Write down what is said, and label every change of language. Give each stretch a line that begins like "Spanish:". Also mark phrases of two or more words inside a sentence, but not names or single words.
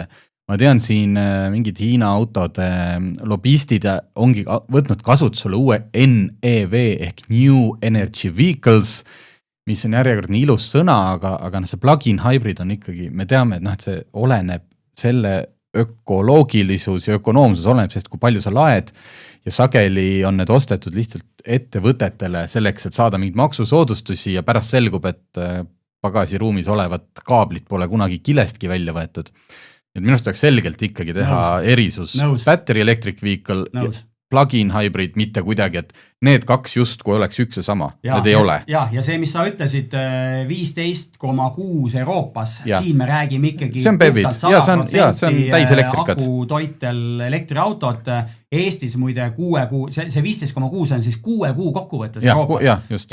Estonian: Ma tean siin mingid Hiina autode lobistid ongi võtnud kasutusele uue NEV ehk
English: New Energy Vehicles,
Estonian: mis on järjekordne ilus sõna, aga see
English: plug-in hybrid
Estonian: on ikkagi, me teame, et see oleneb selle ökoloogilisus ja ökonoomsus oleneb, sest kui palju sa laed ja sageli on need ostetud lihtsalt ettevõtetele selleks, et saada mingid maksusoodustusi ja pärast selgub, et pagasiruumis olevat kaablit pole kunagi kilestki välja võetud. Et minust oleks selgelt ikkagi teha erisus
English: battery electric vehicle plug-in hybrid,
Estonian: mitte kuidagi, et need kaks justkui oleks üks ja sama, need ei ole. Ja see, mis sa ütlesid, 15,6 Euroopas, siin me räägime ikkagi see on PEV-id, see on täiselektrikad. Akutoitel elektriautot, Eestis muide 6 kuu, see 15,6 on siis 6 kuu kokkuvõttes Euroopas.